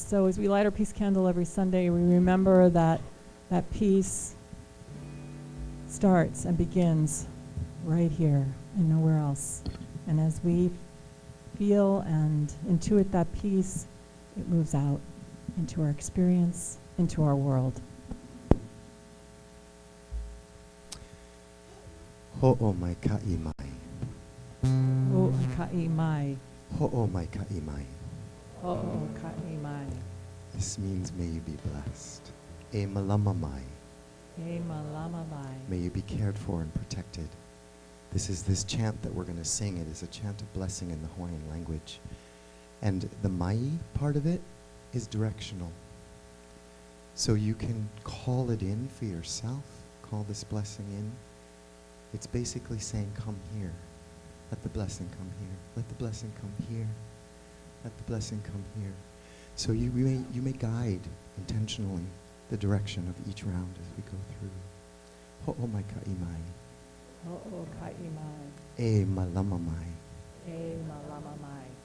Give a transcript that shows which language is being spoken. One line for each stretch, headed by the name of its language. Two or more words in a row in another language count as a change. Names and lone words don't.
English: So as we light our peace candle every Sunday, we remember that that peace starts and begins right here and nowhere else. And as we feel and intuit that peace, it moves out into our experience, into our world.
Hawaiian: Ho'o mai ka'i mai. O ka'i mai. Ho'o mai ka'i mai. O ka'i mai.
English: This means may you be blessed.
Hawaiian: E malama mai. E malama mai.
English: May you be cared for and protected. This is this chant that we're going to sing. It is a chant of blessing in the Hawaiian language. And the mai part of it is directional. So you can call it in for yourself. Call this blessing in. It's basically saying, come here. Let the blessing come here. Let the blessing come here. Let the blessing come here. So you may guide intentionally the direction of each round as we go through.
Hawaiian: Ho'o mai ka'i mai. O ka'i mai. E malama mai. E malama mai.